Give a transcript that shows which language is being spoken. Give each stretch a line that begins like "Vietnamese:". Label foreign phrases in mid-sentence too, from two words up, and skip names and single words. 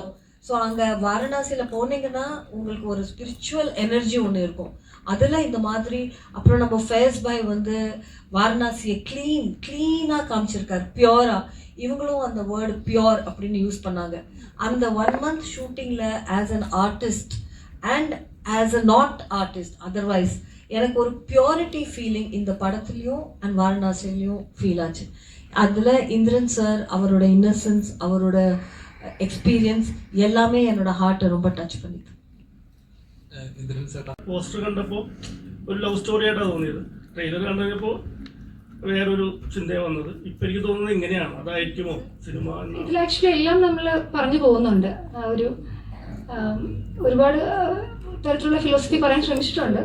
Tamil: ஸோ அங்கே வாரணாசியில் போனீங்கன்னா உங்களுக்கு ஒரு
English: spiritual energy
Tamil: ஒன்று இருக்கும். அதில் இந்த மாதிரி அப்புறம் நம்ம ஃபேஸ் பாய் வாரணாசியை க்ளீனாக காமிச்சிருக்காரு, பியூராக. இவங்களும் அந்த
English: word pure
Tamil: அப்படின்னு யூஸ் பண்ணாங்க. அந்த
English: 1 month shooting-இல் as an artist and as a not artist otherwise
Tamil: எனக்கு ஒரு
English: purity feeling
Tamil: இந்த படத்துலையும் அண்ட் வாரணாசிலையும் ஃபீல் ஆச்சு. அதில் இந்திரன் சார் அவரோட இன்னசென்ஸ், அவரோட எக்ஸ்பீரியன்ஸ் எல்லாமே என்னோட ஹார்ட்டை ரொம்ப டச் பண்ணிது.
Malayalam: പോസ്റ്റർ കണ്ടപ്പോൾ ഒരു
English: love story-ആയിട്ടാണ്
Malayalam: തോന്നിയത്. ട്രെയിലർ കണ്ടപ്പോൾ വേറൊരു ചിന്തയാണ് വന്നത്. ഇപ്പം എനിക്ക് തോന്നുന്നത് ഇങ്ങനെയാണ്, അതായിരിക്കുമോ സിനിമ? ഇതിൽ ആക്ച്വലി എല്ലാം നമ്മൾ പറഞ്ഞു പോകുന്നുണ്ട്. ഒരുപാട് തരത്തിലുള്ള ഫിലോസഫി പറയാൻ ശ്രമിച്ചിട്ടുണ്ട്.